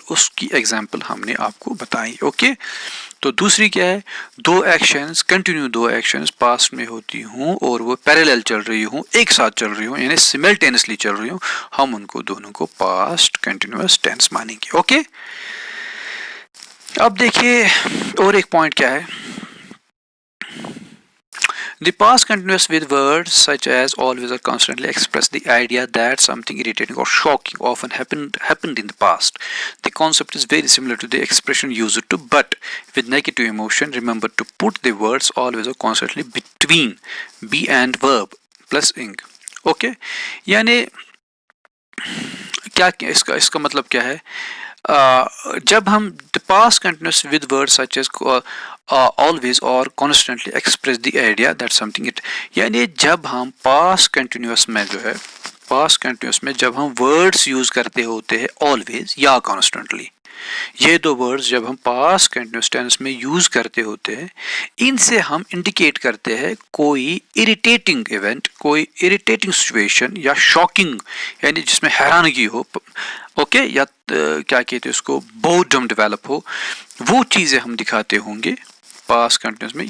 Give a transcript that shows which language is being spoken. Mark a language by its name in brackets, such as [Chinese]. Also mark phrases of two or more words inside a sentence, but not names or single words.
[Urdu] اس کی ایگزامپل ہم نے آپ کو بتائی۔ اوکے، تو دوسری کیا ہے، دو ایکشنز کنٹینیو، دو ایکشنز پاسٹ میں ہوتی ہوں اور وہ پیرالل چل رہی ہوں، ایک ساتھ چل رہی ہوں، یعنی سیمولٹینیسلی چل رہی ہوں، ہم ان کو دونوں کو [English] past continuous tense [Urdu] مانیں گے. اوکے، اب دیکھیے اور ایک پوائنٹ کیا ہے, [English] the past continuous with words such as always or constantly express the idea that something irritating or shocking often happened in the past. The concept is very similar to the expression used to but with negative emotion. Remember to put the words always or constantly between be and verb plus ing. Okay, [Urdu] یعنی کیا اس کا مطلب کیا ہے، جب ہم [English] the past continuous with words such as always or constantly express the idea that something it, [Urdu] یعنی جب ہم [English] past continuous [Urdu] میں جو ہے [English] past continuous [Urdu] میں جب ہم [English] words use [Urdu] کرتے ہوتے ہیں آلویز یا کانسٹینٹلی، یہ دو ورڈز جب ہم [English] past continuous tense [Urdu] میں یوز کرتے ہوتے ہیں، ان سے ہم انڈیکیٹ کرتے ہیں کوئی [English] irritating event, [Urdu] کوئی [English] irritating situation [Urdu] یا شاکنگ یعنی جس میں حیرانگی ہو، اوکے، یا کیا کہتے ہیں اس کو, [English] boredom develop [Urdu] ہو، وہ چیزیں ہم دکھاتے ہوں گے [English] past continuous [Urdu] میں.